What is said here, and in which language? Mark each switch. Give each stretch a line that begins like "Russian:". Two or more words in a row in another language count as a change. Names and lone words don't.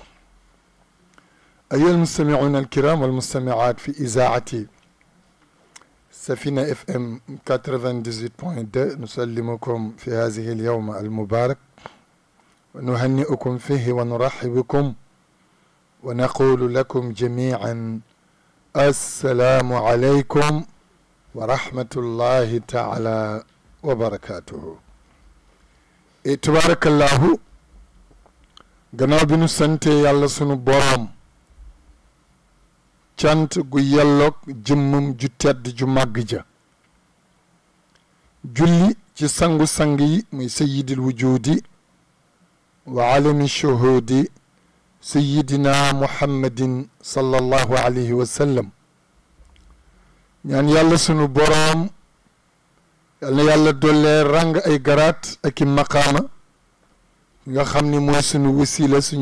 Arabic: أيها المستمعون الكرام والمستمعات في إذاعة سفينة FM 98.2 نسلمكم في هذه اليوم المبارك ونهنئكم فيه ونرحب بكم ونقول لكم جميعا السلام عليكم ورحمة الله تعالى وبركاته. تبارك الله
Wolof: gannaaw bi nu sante yàlla sunu boroom cant gu yelloog jëmmam ju tedd ju màgg ja julli ci sangu-sang yi muy
Arabic: سيد الوجود وعالم الشهود سيدنا محمد صلى الله عليه وسلم
Wolof: ñaan yàlla sunu boroom yal na yàlla dollee ràng ay garaat ak i maqaama nga xam ni mooy sunu wasila suñu